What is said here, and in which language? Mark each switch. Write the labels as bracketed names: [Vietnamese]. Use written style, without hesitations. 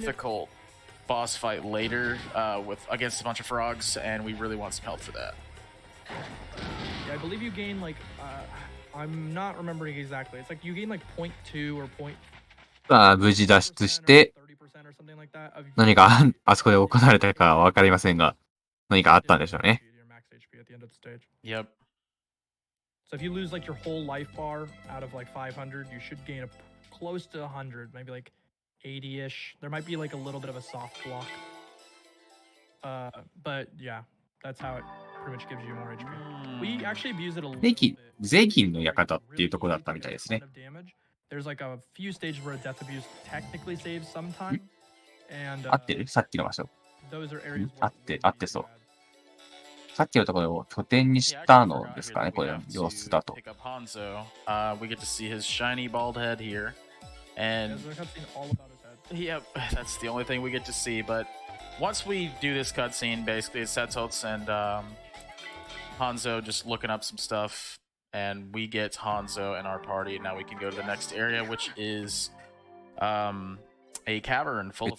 [English] difficult boss fight later against a bunch of frogs, and we really want some help for that. Yeah, I believe you gain like I'm not remembering exactly. It's like you gain like 0.2 or 0.3% [Japanese] さあ、無事脱出して、 [English] or something like that of [Japanese] 何かあそこで行われたかはわかりませんが、何かあったんでしょうね。 [English] your max HP at the end of the stage. Yep. So if you lose like your whole life bar out of like 500, you should gain close to 100, maybe like 80-ish. There might be like a little bit of a soft block. But yeah, that's how it pretty much gives you more HP. We actually abuse it a little [Japanese] ゼギ [English] bit. [Japanese] ゼギンの館っていうところだったみたいですね。 [English] There's like a few stages where death abuse technically saves some time. And [Japanese] 合ってる？さっきの場所。 [English] those are areas [Japanese] 合ってそう。さっきのところを拠点にしたのですかね、これ、様子だと。 [English] Pick up Hanzo. We get to see his shiny bald head here. And There's a cutscene all about his head. yep, that's the only thing we get to see. But once we do this cutscene, basically it's Setots and Hanzo just looking up some stuff. And we get Hanzo in our party. And now we can go to the next area, which is a cavern full of